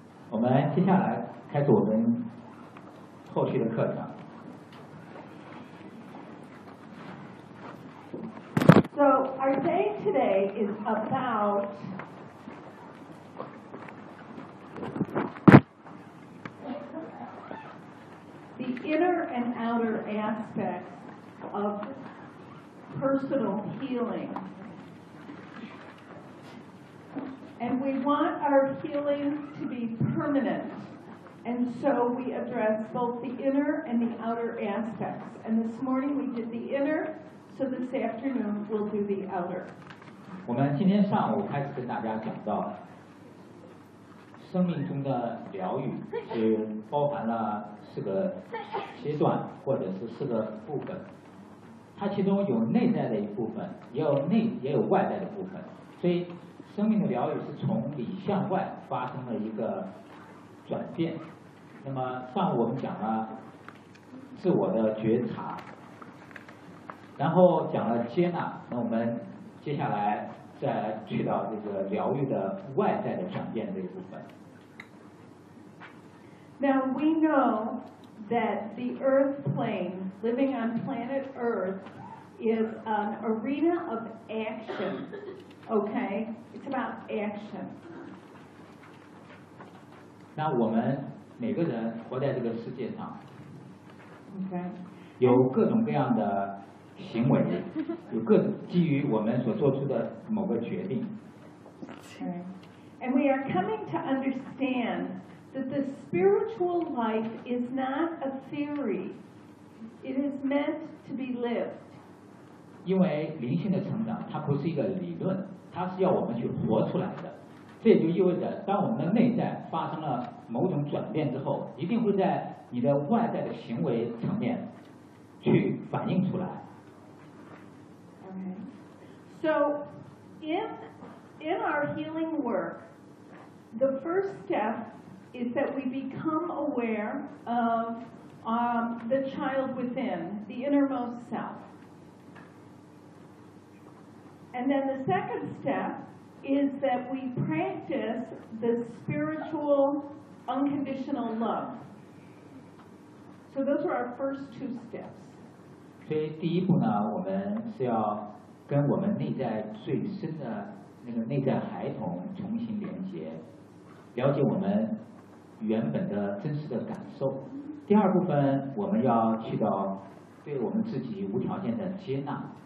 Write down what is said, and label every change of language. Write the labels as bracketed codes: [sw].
[zh] 我们接下来开始我们后续的课程。 [en] So our day today is about the inner and outer aspects of personal healing. And we want our healing to be permanent. And so we address both the inner and the outer aspects. And this morning we did the inner, so this afternoon we'll do the outer. [zh] 我们今天上午开始跟大家讲到生命中的疗愈是包含了四个阶段或者是四个部分。它其中有内在的一部分，也有外在的部分。所以生命的疗愈是从里向外发生了一个转变。那么上午我们讲了自我的觉察，然后讲了接纳，那我们接下来再去到这个疗愈的外在的转变这一部分。 [en] Now we know that the earth plane, living on planet earth, is an arena of action, okay? It's about action. [zh] 那我们每个人活在这个世界上，OK，有各种各样的行为，有各基于我们所做出的某个决定。 Okay. [en] And we are coming to understand that the spiritual life is not a theory; it is meant to be lived. [zh] 因为灵性的成长，它不是一个理论。它是要我们去活出来的，这也就意味着，当我们的内在发生了某种转变之后，一定会在你的外在的行为层面去反映出来。 Okay. [en] So in our healing work, the first step is that we become aware of the child within, the innermost self. And then the second step is that we practice the spiritual unconditional love. So those are our first two steps. [zh] 所以第一步呢，我们是要跟我们内在最深的那个内在孩童重新连接，了解我们原本的真实的感受。第二部分，我们要去到对我们自己无条件的接纳。